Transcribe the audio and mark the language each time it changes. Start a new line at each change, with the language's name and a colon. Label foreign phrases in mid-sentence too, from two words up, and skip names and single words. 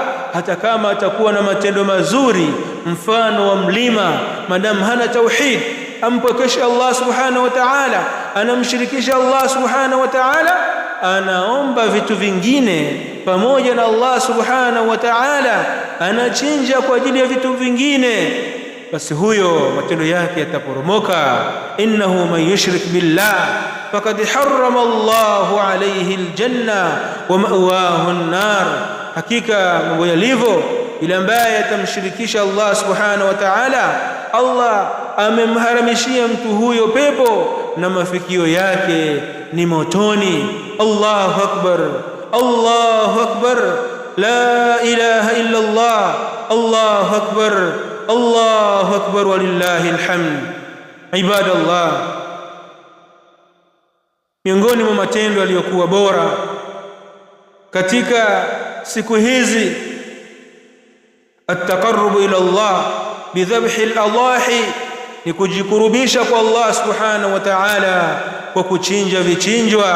Swahili: Hata kama atakuwa na matendo mazuri mfano wa mlima, madamu hana tauhid, ampwekesha Allah
Arabic: سبحانه وتعالى,
Swahili: anamshirikisha Allah
Arabic: سبحانه وتعالى,
Swahili: anaomba vitu vingine pamoja na Allah
Arabic: سبحانه وتعالى,
Swahili: anachinja kwa ajili ya vitu vingine, basi huyo matendo yake yataporomoka.
Arabic: إنه من يشرك بالله فقد حرم الله عليه الجنة ومأواه النار.
Swahili: Hakika mambo yalivyo, yule ambaye atamshirikisha Allah
Arabic: سبحانه وتعالى,
Swahili: Allah amemharamishia mtu huyo pepo na mafikio yake ni motoni.
Arabic: الله أكبر الله أكبر لا إله إلا الله الله أكبر الله أكبر ولله الحمد. Ibadallah,
Swahili: miongoni mwa matendo yaliyokuwa bora katika siku hizi
Arabic: التقرب إلى الله بذبح الأضاحي,
Swahili: ni kujikurubisha kwa Allah
Arabic: سبحانه وتعالى
Swahili: kwa kuchinja vichinjwa.